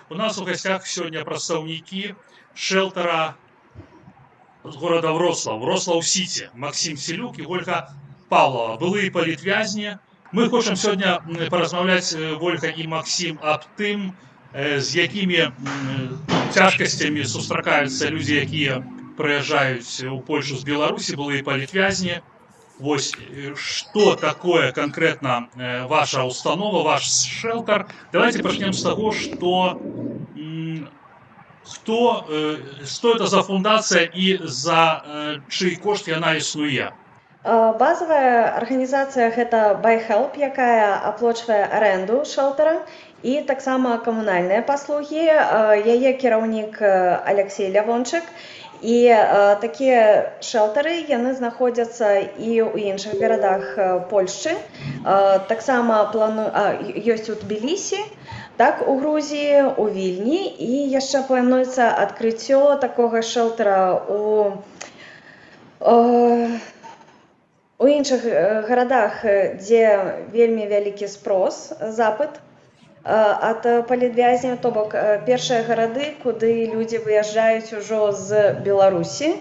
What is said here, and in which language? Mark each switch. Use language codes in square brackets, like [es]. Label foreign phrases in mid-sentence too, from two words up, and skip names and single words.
[ru] У нас у гостях сегодня представники шелтера з города Вроцлав-Сіті, Максим Селюк і Ольга Павлова, [be] былые палітвязні. Мы хочам сёння паразмаўляць, Ольга і Максим, аб тым, з якімі цяжкасцямі сустракаюцца людзі, якія прыязджаюць у Польшу з Беларусі, былые палітвязні. Вось, [ru] что такое конкретно ваша установа, ваш шелтер. Давайте начнем с того, что что это за фундация и [be] за чий кошт яна існуе? [ru] Базовая организация это BuyHelp, [be] якая аплачвае аренду шелтера, і таксама камунальныя паслугі. Яе кіраўнік Алексей Лявончык. І такія шэлтары яны знаходзяцца і ў іншых гарадах Польшчы. Таксама ёсць у Тбілісі, так, у Грузіі, у Вільні, і яшчэ плануецца адкрыццё такога шэлтара у іншых гарадах, дзе вельмі вялікі спрос, запыт ад палітвязняў, то бок першыя гарады, куды людзі выязджаюць ужо з Беларусі.